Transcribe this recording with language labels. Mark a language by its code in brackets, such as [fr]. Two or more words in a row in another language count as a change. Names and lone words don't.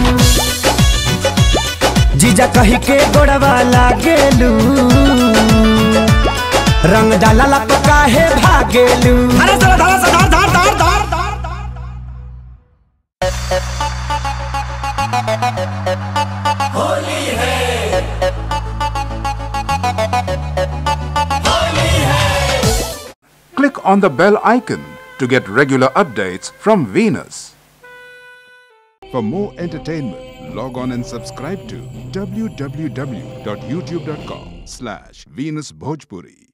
[bho] जीजा कही के गोड़वा लागेलू, रंग डाला पकाहे भागेलू। होली है, [en] Click on the bell icon to get regular updates from Venus. For more entertainment, log on and subscribe to www.youtube.com/VenusBhojpuri.